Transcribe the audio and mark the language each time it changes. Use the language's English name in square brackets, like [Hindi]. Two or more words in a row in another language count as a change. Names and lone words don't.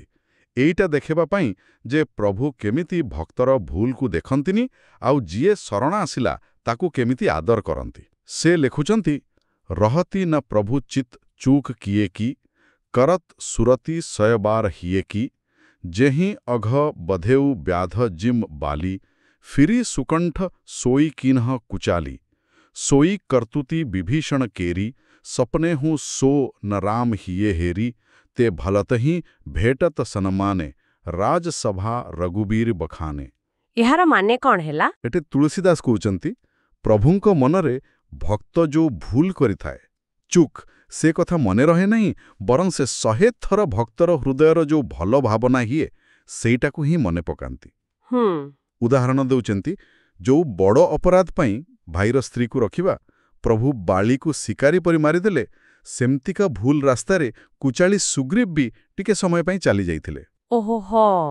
[Odia] ଏଇଟା ଦେଖେଇବା ପାଇଁ ଯେ ପ୍ରଭୁ କେମିତି ଭକ୍ତର ଭୁଲକୁ ଦେଖନ୍ତିନି ଆଉ ଯିଏ ଶରଣ ଆସିଲା ତାକୁ କେମିତି ଆଦର କରନ୍ତି। ସେ ଲେଖୁଛନ୍ତି, [Awadhi] रहति न प्रभु चित चूक किए की, करत सुरति सय बार हिए की, जेहिं अघ बधेउ ब्याध जिमि बाली, फिरि सुकंठ सोई किन्ह कुचाली, सोई करतुति विभीषण केरी, सपने हूँ सो न राम हिये हेरी, ते भलत ही भेटत सनमाने, राजसभा रघुबीर बखाने। [Odia] ଏହାର ମାନେ କ'ଣ ହେଲା? ଏଠି ତୁଳସୀଦାସ କହୁଛନ୍ତି, ପ୍ରଭୁଙ୍କ ମନରେ ଭକ୍ତ ଯୋଉ ଭୁଲ କରିଥାଏ, ଚୁକ୍ ସେ କଥା ମନେ ରହେ ନାହିଁ, ବରଂ ସେ 100 ଥର ଭକ୍ତର ହୃଦୟର ଯୋଉ ଭଲ ଭାବନା ହିଏ ସେଇଟାକୁ ହିଁ ମନେ ପକାନ୍ତି। ଉଦାହରଣ ଦେଉଛନ୍ତି, ଯୋଉ ବଡ଼ ଅପରାଧ ପାଇଁ ଭାଇର ସ୍ତ୍ରୀକୁ ରଖିବା, ପ୍ରଭୁ ବାଳିକୁ ଶିକାରୀ ପରି ମାରିଦେଲେ, ସେମିତିକା ଭୁଲ ରାସ୍ତାରେ କୁଚାଳି ସୁଗ୍ରୀବ ବି ଟିକେ ସମୟ ପାଇଁ ଚାଲି ଯାଇଥିଲେ।